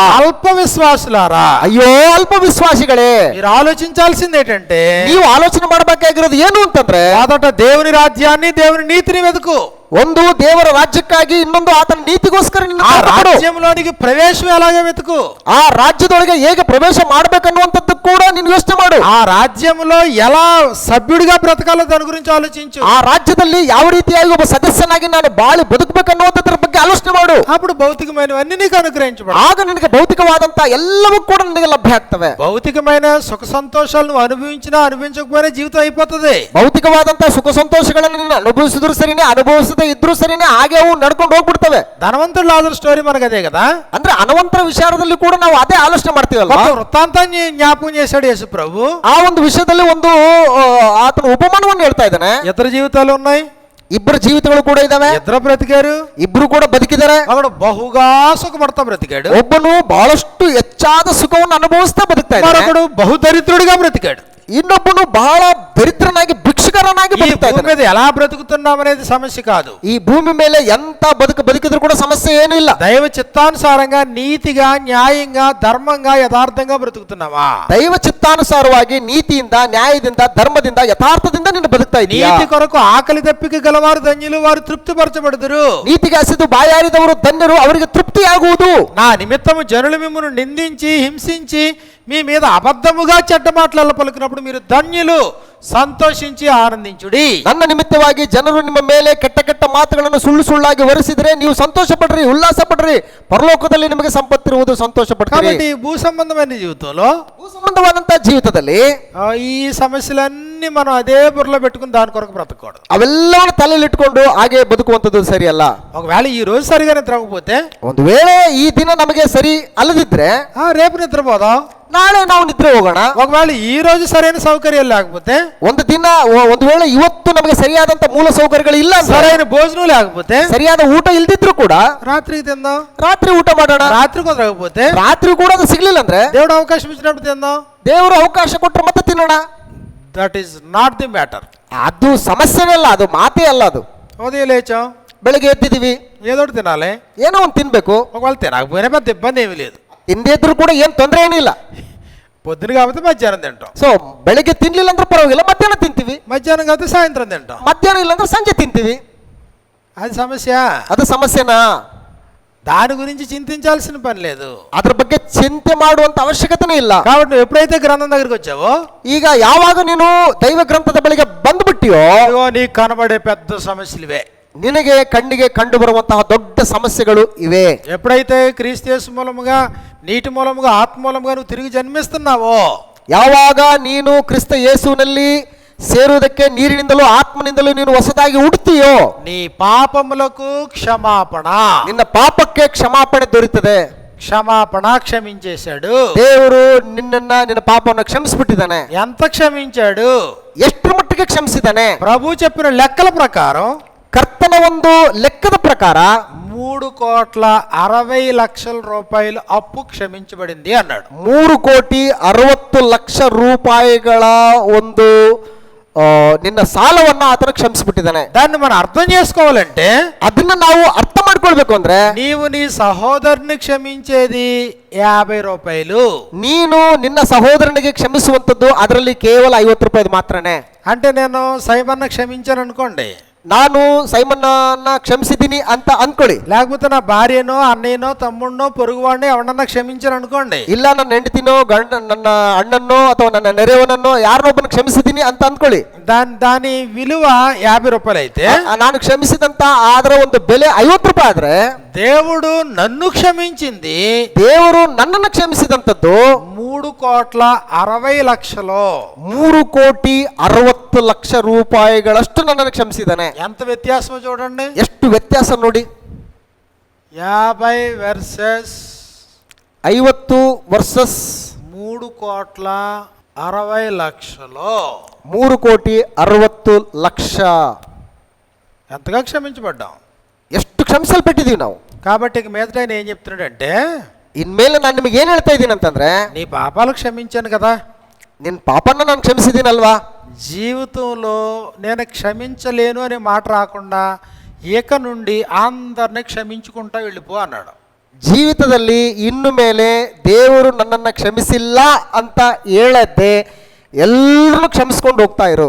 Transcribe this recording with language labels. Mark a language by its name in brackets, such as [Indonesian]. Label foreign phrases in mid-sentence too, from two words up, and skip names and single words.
[Telugu] అల్ప విశ్వాసులారా, [Kannada] ಅಯ್ಯೋ ಅಲ್ಪ ವಿಶ್ವಾಸಿಗಳೇ, [Telugu] మీరు ఆలోచించాల్సింది ఏంటంటే, [Kannada] ನೀವು ಆಲೋಚನೆ ಮಾಡಬೇಕಾಗಿರೋದು ಏನು ಅಂತಂದ್ರೆ, [Telugu] మొదట దేవుని రాజ్యాన్ని దేవుని నీతిని వెతుకు. [Kannada] ಒಂದು ದೇವರ ರಾಜ್ಯಕ್ಕಾಗಿ, ಇನ್ನೊಂದು ಆತನ ನೀತಿಗೋಸ್ಕರ ನಿನ್ನ [Telugu] ఆ [Kannada] ಕಾಪಾಡು. [Telugu] రాజ్యంలోనికి ప్రవేశం ఎలాగే వెతుకు. [Kannada] ಆ ರಾಜ್ಯದೊಳಗೆ ಹೇಗೆ ಪ್ರವೇಶ ಮಾಡಬೇಕನ್ನುವಂಥದ್ದು ಕೂಡ ನೀನು ಯೋಚನೆ ಮಾಡು. [Telugu] ఆ రాజ్యంలో ఎలా సభ్యుడిగా బ్రతకాలో దాని గురించి ఆలోచించు. [Kannada] ಆ ರಾಜ್ಯದಲ್ಲಿ ಯಾವ ರೀತಿಯಾಗಿ ಒಬ್ಬ ಸದಸ್ಯನಾಗಿ ನಾನು ಬಾಳಿ ಬದುಕಬೇಕನ್ನುವಂಥದ್ರ ಬಗ್ಗೆ ಆಲೋಚನೆ ಮಾಡು. [Telugu] అప్పుడు భౌతికమైనవన్నీ నీకు అనుగ్రహించబడు. [Kannada] ಆಗ ನಿನಗೆ ಭೌತಿಕವಾದಂತ ಎಲ್ಲವೂ ಕೂಡ ನಿನಗೆ ಲಭ್ಯ ಆಗ್ತವೆ. [Telugu] భౌతికమైన సుఖ సంతోషాలు నువ్వు అనుభవించినా అనుభవించకపోయినా జీవితం అయిపోతుంది. [Kannada] ಭೌತಿಕವಾದಂತ ಸುಖ ಸಂತೋಷಗಳನ್ನು ನೀನು ಅನುಭವಿಸಿದ್ರು ಸರಿನೇ, ಅನುಭವಿಸದೇ ಇದ್ರು ಸರಿನೇ, ಹಾಗೆ ಅವು ನಡ್ಕೊಂಡು ಹೋಗ್ಬಿಡ್ತವೆ. [Telugu] ధనవంతుడు లాజరు స్టోరీ మనకు అదే కదా. [Kannada] ಅಂದ್ರೆ ಹಣವಂತರ ವಿಚಾರದಲ್ಲಿ ಕೂಡ ನಾವು ಅದೇ ಆಲೋಚನೆ ಮಾಡ್ತೀವಲ್ಲ. [Telugu] ఒక వృత్తాంతాన్ని జ్ఞాపకం చేశాడు యేసు ప్రభు. [Kannada] ಆ ಒಂದು ವಿಷಯದಲ್ಲಿ ಒಂದು ಆತನ ಉಪಮಾನವನ್ನು ಹೇಳ್ತಾ ಇದ್ದಾನೆ. [Telugu] ఇద్దరు జీవితాలు ఉన్నాయి, [Kannada] ಇಬ್ಬರು ಜೀವಿತಗಳು ಕೂಡ ಇದಾವೆ, [Telugu] ఇద్దరు బ్రతికారు, [Kannada] ಇಬ್ರು ಕೂಡ ಬದುಕಿದ್ದಾರೆ. [Telugu] ఒకడు బహుగా సుఖపడతా బ్రతికాడు, [Kannada] ಒಬ್ಬನು ಬಹಳಷ್ಟು ಹೆಚ್ಚಾದ ಸುಖವನ್ನು ಅನುಭವಿಸ್ತಾ ಬದುಕ್ತಾ ಇದ್ದಾನೆ. [Telugu] మరొకడు బహుదరిద్రుడిగా బ్రతికాడు. [Kannada] ಇನ್ನೊಬ್ಬನು ಬಹಳ ದರಿದ್ರನಾಗಿ ಭಿಕ್ಷುಕರನಾಗಿ [Telugu] ఈ [Kannada] ಬದುಕ್ತಾ [Telugu] భూమి [Kannada] ಇದ್ದಾನೆ. [Telugu] మీద ఎలా బ్రతుకుతున్నాం అనేది సమస్య కాదు. [Kannada] ಈ ಭೂಮಿ ಮೇಲೆ ಎಂತ ಬದುಕಿದ್ರು ಕೂಡ ಸಮಸ್ಯೆ ಏನೂ ಇಲ್ಲ. [Telugu] దైవ చిత్తానుసారంగా నీతిగా న్యాయంగా ధర్మంగా యథార్థంగా బ్రతుకుతున్నావా? [Kannada] ದೈವ ಚಿತ್ತಾನುಸಾರವಾಗಿ ನೀತಿಯಿಂದ, ನ್ಯಾಯದಿಂದ, ಧರ್ಮದಿಂದ, ಯಥಾರ್ಥದಿಂದ ನೀನು ಬದುಕ್ತಾ ಇದೀಯಾ? [Telugu] నీతి కొరకు ఆకలి దప్పిక గలవారు ధన్యులు, వారు తృప్తిపరచబడుదురు. [Kannada] ನೀತಿಗೆ ಹಸಿದು ಬಾಯಾರಿದವರು ಧನ್ಯರು, ಅವರಿಗೆ ತೃಪ್ತಿ ಆಗುವುದು. [Telugu] నా నిమిత్తము జనులు మిమ్మల్ని నిందించి హింసించి మీ మీద అబద్ధముగా చెడ్డ మాటలు పలుకున్నప్పుడు మీరు ధన్యులు, [Kannada] ಸಂತೋಷಿಸಿ ಆನಂದಿಸುಡಿ. ನನ್ನ ನಿಮಿತ್ತವಾಗಿ ಜನರು ನಿಮ್ಮ ಮೇಲೆ ಕೆಟ್ಟ ಕೆಟ್ಟ ಮಾತುಗಳನ್ನು ಸುಳ್ಳಾಗಿ ಹೊರಿಸಿದರೆ ನೀವು ಸಂತೋಷ ಪಡ್ರಿ, ಉಲ್ಲಾಸ ಪಡ್ರಿ, ಪರಲೋಕದಲ್ಲಿ ನಿಮಗೆ ಸಂಪತ್ತಿರುವುದು, ಸಂತೋಷ ಪಡ್ತೀರಿ. [Telugu] కాబట్టి భూ సంబంధమైన జీవితంలో, [Kannada] ಭೂ ಸಂಬಂಧವಾದಂತಹ ಜೀವಿತದಲ್ಲಿ [Telugu] ఈ సమస్యలన్నీ మనం అదే బుర్రలో పెట్టుకుని దాని కొరకు బ్రతకూడదు. [Kannada] ಅವೆಲ್ಲವನ್ನು ತಲೆಯಲ್ಲಿಟ್ಟುಕೊಂಡು ಹಾಗೆ ಬದುಕುವಂಥದ್ದು ಸರಿಯಲ್ಲ. [Telugu] ఒకవేళ ఈ రోజు సరిగా నిద్రపోతే, [Kannada] ಒಂದು ವೇಳೆ ಈ ದಿನ ನಮಗೆ ಸರಿ ಅಲ್ಲದಿದ್ರೆ [Telugu] రేపు నిద్రపోదాం, [Kannada] ನಾಳೆ ನಾವು ನಿದ್ರೆ ಹೋಗೋಣ. [Telugu] ఒకవేళ ఈ రోజు సరైన సౌకర్యాలు లేకపోతే, [Kannada] ಒಂದು ವೇಳೆ ಇವತ್ತು ನಮಗೆ ಸರಿಯಾದಂತ ಮೂಲ ಸೌಕರ್ಯಗಳು ಇಲ್ಲ, [Telugu] సరైన భోజనం లేకపోతే, [Kannada] ಸರಿಯಾದ ಊಟ ಇಲ್ದಿದ್ರು ಕೂಡ [Telugu] రాత్రికి తిందాం, [Kannada] ರಾತ್ರಿ ಊಟ ಮಾಡೋಣ. [Telugu] రాత్రి కుదరకపోతే [Kannada] ರಾತ್ರಿ ಕೂಡ ಅದು ಸಿಗ್ಲಿಲ್ಲ ಅಂದ್ರೆ [Telugu] దేవుడు అవకాశం ఇచ్చినప్పుడు తిందాం. [Kannada] ದೇವರು ಅವಕಾಶ ಕೊಟ್ಟರೆ ಮತ್ತೆ ತಿನ್ನೋಣ. [English] That is not the matter. [Kannada] ಅದು ಸಮಸ್ಯೆನೇ ಅಲ್ಲ, ಅದು ಮಾತೇ ಅಲ್ಲ. ಅದು [Telugu] ఉదయం లేచాం, [Kannada] ಬೆಳಿಗ್ಗೆ ಎದ್ದಿದೀವಿ, [Telugu] ఏదో ఒకటి తినాలి, [Kannada] ಏನೋ ಒಂದು ತಿನ್ಬೇಕು. [Telugu] ఒకవేళ తినకపోయినా పెద్ద ఇబ్బంది ఏమీ లేదు. [Kannada] ತಿಂದೇ ಇದ್ರು ಕೂಡ ಏನ್ ತೊಂದರೆ ಏನಿಲ್ಲ. [Telugu] పొద్దున కాకపోతే మధ్యాహ్నం తింటాం, [Kannada] ಸೊ ಬೆಳಿಗ್ಗೆ ತಿನ್ಲಿಲ್ಲ ಅಂದ್ರೆ ಪರವಾಗಿಲ್ಲ, ಮಧ್ಯಾಹ್ನ ತಿಂತೀವಿ. [Telugu] మధ్యాహ్నం కాకపోతే సాయంత్రం తింటాం. [Kannada] ಮಧ್ಯಾಹ್ನ ಇಲ್ಲ ಅಂದ್ರೆ ಸಂಜೆ ತಿಂತೀವಿ. [Telugu] అది సమస్య. [Kannada] ಅದು ಸಮಸ್ಯೆನಾ? [Telugu] దాని గురించి చింతించాల్సిన పని లేదు. [Kannada] ಅದ್ರ ಬಗ್ಗೆ ಚಿಂತೆ ಮಾಡುವಂತ ಅವಶ್ಯಕತೆನೇ ಇಲ್ಲ. [Telugu] కాబట్టి నువ్వు ఎప్పుడైతే గ్రంథం దగ్గరికి వచ్చావో, [Kannada] ಈಗ ಯಾವಾಗ ನೀನು ದೈವ ಗ್ರಂಥದ ಬಳಿಗೆ ಬಂದ್ಬಿಟ್ಟಿಯೋ, [Telugu] ఇదిగో నీకు కనబడే పెద్ద సమస్యలు ఇవే. [Kannada] ನಿನಗೆ ಕಣ್ಣಿಗೆ ಕಂಡು ಬರುವಂತಹ ದೊಡ್ಡ ಸಮಸ್ಯೆಗಳು ಇವೆ. [Telugu] ఎప్పుడైతే క్రీస్తు యేసు మూలముగా, నీటి మూలముగా, ఆత్మ మూలముగా నువ్వు తిరిగి జన్మిస్తున్నావో, [Kannada] ಯಾವಾಗ ನೀನು ಕ್ರಿಸ್ತ ಯೇಸುವಿನಲ್ಲಿ ಸೇರುವುದಕ್ಕೆ ನೀರಿನಿಂದಲೂ ಆತ್ಮನಿಂದಲೂ ನೀನು ಹೊಸದಾಗಿ ಹುಟ್ಟುತ್ತೀಯೋ, [Telugu] నీ పాపములకు క్షమాపణ, [Kannada] ನಿನ್ನ ಪಾಪಕ್ಕೆ ಕ್ಷಮಾಪಣೆ ದೊರೆಯುತ್ತದೆ. [Telugu] క్షమాపణ క్షమించేశాడు. [Kannada] ದೇವರು ನಿನ್ನ ಪಾಪವನ್ನು ಕ್ಷಮಿಸಿಬಿಟ್ಟಿದ್ದಾನೆ. [Telugu] ఎంత క్షమించాడు? [Kannada] ಎಷ್ಟರ ಮಟ್ಟಿಗೆ ಕ್ಷಮಿಸಿದ್ದಾನೆ? [Telugu] ప్రభు చెప్పిన లెక్కల ప్రకారం, [Kannada] ಕರ್ತನ ಒಂದು ಲೆಕ್ಕದ ಪ್ರಕಾರ [Telugu] 3,60,00,000 రూపాయలు అప్పు క్షమించబడింది అన్నాడు. [Kannada] 3,60,00,000 ರೂಪಾಯಿಗಳ ಒಂದು ನಿನ್ನ ಸಾಲವನ್ನ ಆತನು ಕ್ಷಮಿಸಿಬಿಟ್ಟಿದ್ದಾನೆ. [Telugu] దాన్ని మనం అర్థం చేసుకోవాలంటే, [Kannada] ಅದನ್ನ ನಾವು ಅರ್ಥ ಮಾಡ್ಕೊಳ್ಬೇಕು ಅಂದ್ರೆ, [Telugu] నీవు నీ సహోదరుని క్షమించేది 50 రూపాయలు, [Kannada] ನೀನು ನಿನ್ನ ಸಹೋದರನಿಗೆ ಕ್ಷಮಿಸುವಂತದ್ದು ಅದರಲ್ಲಿ ಕೇವಲ 50 ರೂಪಾಯಿ ಮಾತ್ರನೇ. [Telugu] అంటే నేను సైమన్న క్షమించాను అనుకోండి, [Kannada] ನಾನು ಸೈಮನ್ನ ಕ್ಷಮಿಸಿದ್ದೀನಿ ಅಂತ ಅನ್ಕೊಳ್ಳಿ. [Telugu] లేకపోతే నా భార్యనో అన్నయ్యనో తమ్ముడినో పొరుగువాడిని ఎవరన్నా క్షమించాను అనుకోండి, [Kannada] ಇಲ್ಲ ನನ್ನ ಹೆಂಡತಿನೋ ನನ್ನ ಅಣ್ಣನೋ ಅಥವಾ ನನ್ನ ನೆರೆಯವನನ್ನೋ ಯಾರನ್ನೊಬ್ಬನ ಕ್ಷಮಿಸಿದ್ದೀನಿ ಅಂತ ಅನ್ಕೊಳ್ಳಿ. [Telugu] దాని విలువ 50 రూపాయలు అయితే, [Kannada] ನಾನು క్షమిಸಿದಂತ ಅದರ ಒಂದು ಬೆಲೆ 50 ರೂಪಾಯಿ ಆದ್ರೆ, [Telugu] దేవుడు నన్ను క్షమించింది [Kannada] ದೇವರು ನನ್ನನ್ನು ಕ್ಷಮಿಸಿದಂತದ್ದು [Telugu] 3,60,00,000. [Kannada] 3,60,00,000 ರೂಪಾಯಿಗಳಷ್ಟು ನನ್ನನ್ನು ಕ್ಷಮಿಸಿದ್ದಾನೆ. [Telugu] ఎంత వ్యత్యాసమో చూడండి. [Kannada] ಎಷ್ಟು ವ್ಯತ್ಯಾಸ ನೋಡಿ. [Telugu] 50 వర్సెస్ [Kannada] 50 ವರ್ಸಸ್ [Telugu] 3,60,00,000. [Kannada] 3,60,00,000 [Telugu] ఎంతగా క్షమించబడ్డాం. [Kannada] ಎಷ್ಟು ಕ್ಷಮಿಸಲ್ಪಟ್ಟಿದೀವಿ ನಾವು. [Telugu] కాబట్టి ఇక మీదట ఆయన ఏం చెప్తున్నాడంటే, [Kannada] ಇನ್ಮೇಲೆ ನಾನು ನಿಮಗೆ ಏನ್ ಹೇಳ್ತಾ ಇದ್ದೀನಿ ಅಂತಂದ್ರೆ, [Telugu] నీ పాపాలు క్షమించాను కదా, [Kannada] ನಿನ್ನ ಪಾಪನ್ನ ನಾನು ಕ್ಷಮಿಸಿದ್ದೀನಲ್ವಾ, [Telugu] జీవితంలో నేను క్షమించలేను అనే మాట రాకుండా ఇక నుండి అందరిని క్షమించుకుంటా వెళ్ళిపో అన్నాడు. [Kannada] ಜೀವಿತದಲ್ಲಿ ಇನ್ನು ಮೇಲೆ ದೇವರು ನನ್ನನ್ನು ಕ್ಷಮಿಸಿಲ್ಲ ಅಂತ ಹೇಳದೆ ಎಲ್ಲರೂ ಕ್ಷಮಿಸ್ಕೊಂಡು ಹೋಗ್ತಾ ಇರು.